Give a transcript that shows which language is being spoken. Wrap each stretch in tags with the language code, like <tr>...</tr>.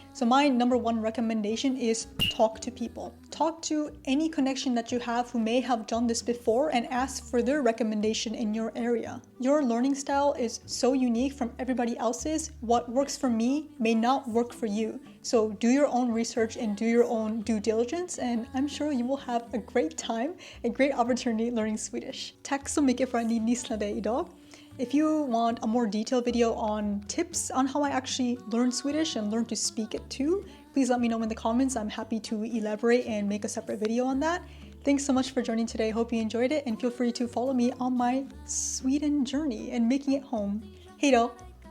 <en>So my number 1 recommendation is talk to people. Talk to any connection that you have who may have done this before and ask for their recommendation in your area. Your learning style is so unique from everybody else's. What works for me may not work for you. So do your own research and do your own due diligence, and I'm sure you will have a great time, a great opportunity learning Swedish.</en> <sv>Tack så mycket för att ni lyssnade idag.</sv> <en>If you want a more detailed video on tips on how I actually learned Swedish and learned to speak it too, please let me know in the comments. I'm happy to elaborate and make a separate video on that. Thanks so much for joining today. Hope you enjoyed it, and feel free to follow me on my Sweden journey and making it home.</en> <sv>Hej då!</sv>